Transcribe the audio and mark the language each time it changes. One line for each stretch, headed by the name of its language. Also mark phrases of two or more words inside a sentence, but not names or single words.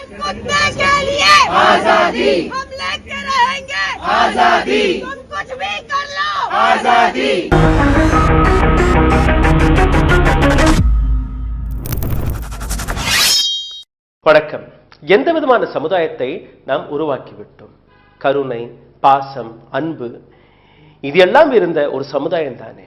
Hindi: कुत्ते के लिए आजादी, हम लेके रहेंगे आजादी, तुम कुछ भी कर लो आजादी।
Tamil: வணக்கம். எந்த விதமான சமுதாயத்தை நாம் உருவாக்கிவிட்டோம்? கருணை, பாசம், அன்பு இது எல்லாம் இருந்த ஒரு சமுதாயம் தானே.